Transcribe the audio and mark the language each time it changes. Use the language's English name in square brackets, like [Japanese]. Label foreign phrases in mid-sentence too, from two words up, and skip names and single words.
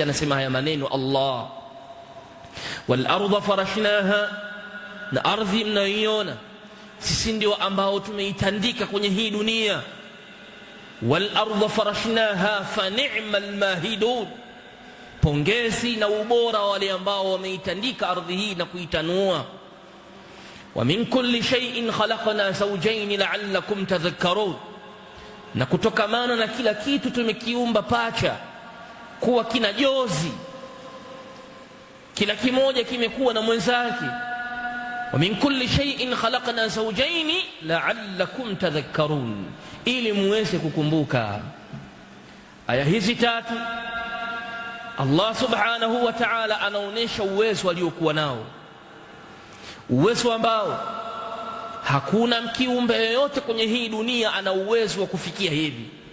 [Swahili] Anasema haya maneno Allah, [Arabic] والأرض فرشناها, [Swahili] na ardhi mnayoiona sisi ndio ambao tumeitandika kwenye hii dunia. [Arabic] والأرض فرشناها فنعم الماهدون, [Swahili] pongezi na ubora wale ambao wameitandika ardhi hii na kuitanua. [Arabic] ومن كل شيء خلقنا زوجين لعلكم تذكرون, [Swahili] na kutokamana na kila kitu tumekiumba pacha kuwa kina jozi, kila kimoja kimekuwa na mwenzake. [Arabic] ومن كل شيء خلقنا زوجين لعلكم تذكرون, [Swahili] ili muweze kukumbuka. Aya hizi tatu Allah [Arabic] سبحانه وتعالى [Swahili] anaonesha uwezo aliokuwa nao, uwezo ambao hakuna kiumbe yoyote kwenye hii dunia ana uwezo wa kufikia hivi.